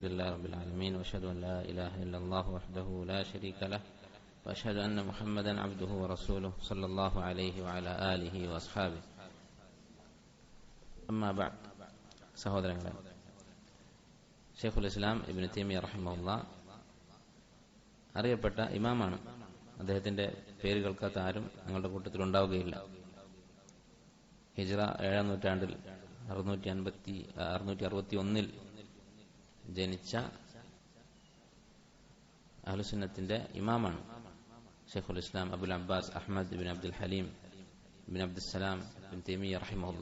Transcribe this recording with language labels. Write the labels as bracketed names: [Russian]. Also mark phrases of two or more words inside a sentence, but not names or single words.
[Arabic] لله رب العالمين وأشهد أن لا إله إلا الله وحده لا شريك له وأشهد أن محمدا عبده ورسوله صلى الله عليه وعلى آله وأصحابه أما بعد [Malayalam] സഹോദരങ്ങളെ, ഷെയ്ഖുൽ ഇസ്ലാം ഇബ്നു തൈമിയ്യ റഹിമഹുല്ലാ അറിയപ്പെട്ട ഇമാമാണ്. അദ്ദേഹത്തിന്റെ പേര് കേൾക്കാത്ത ആരും ഞങ്ങളുടെ കൂട്ടത്തിൽ ഉണ്ടാവുകയില്ല. ഹിജ്റ 7-ാം നൂറ്റാണ്ടിൽ 661 ജനിച്ച അഹ്ലുസുന്നത്തിന്റെ ഇമാമാണ് ഷെയ്ഖുൽ ഇസ്ലാം അബുൽ അബ്ബാസ് അഹ്മദ് ഇബ്നു അബ്ദുൽ ഹലീം ഇബ്നു അബ്ദുസ്സലാം ഇബ്നു തൈമിയ്യ റഹിമഹുല്ലാ.